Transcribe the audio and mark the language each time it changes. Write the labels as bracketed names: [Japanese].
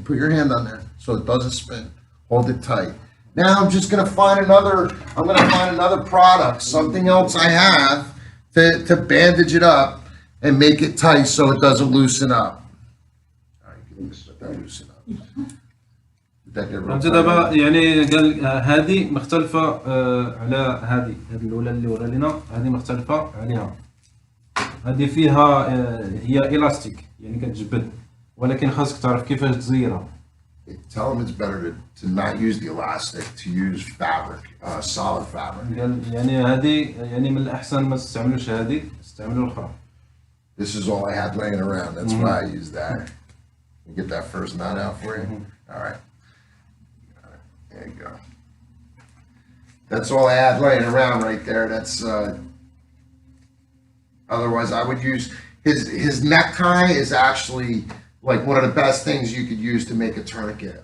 [English] Put your hand on there so it doesn't spin. Hold it tight. Now I'm just going to find another product, something else I have to bandage it up and make it tight so it doesn't loosen up. All right, let that loosen up. [Arabic] فهمت دابا يعني قال هذه مختلفة على هذه الأولى اللي ورا لنا، هذه مختلفة عليها. هذه فيها هي إلاستيك يعني كتجبد، ولكن خاصك تعرف كيفاش تزيرها. [English] Tell them it's better to not use the elastic, to use fabric, solid fabric. [Arabic] قال يعني هذه يعني من الأحسن ما تستعملوش هذه، استعملوا الأخرى. [English] This is all I had laying around. That's why I used that. You get that first knot out for you. All right. There you go. That's all I had laying around right there. That's otherwise I would use his necktie is actually like one of the best things you could use to make a tourniquet.